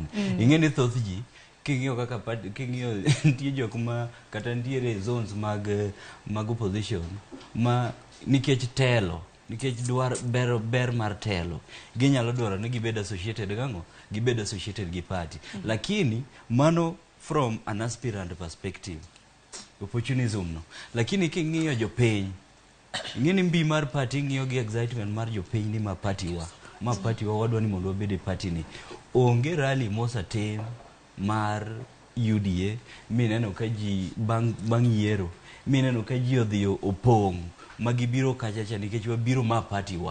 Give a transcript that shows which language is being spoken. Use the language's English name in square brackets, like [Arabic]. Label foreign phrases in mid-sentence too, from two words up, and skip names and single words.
[Luo (Kenya and Tanzania)] Ing'eni thoth ji king'iyo kaka party, king'iyo nitie jok ma kata nitiere zones mag opposition ma nikech telo, nikech ber mar telo ginyalo dwaro ni gibed associated gang'o, gibed associated gi party. Lakini mano [English] from an aspirant perspective, opportunism no. [Luo (Kenya and Tanzania)] Lakini king'iyo jopiny, ing'eni mbii mar party ng'iyo gi excitement mar jopiny ni ma party wa wadwa ni mondo wabed e party ni. Onge rally mosatim mar UDA mineno ka ji bang' yiero mineno ka ji odhi opong' magibiro kachacha nikech wabiro ma party wa.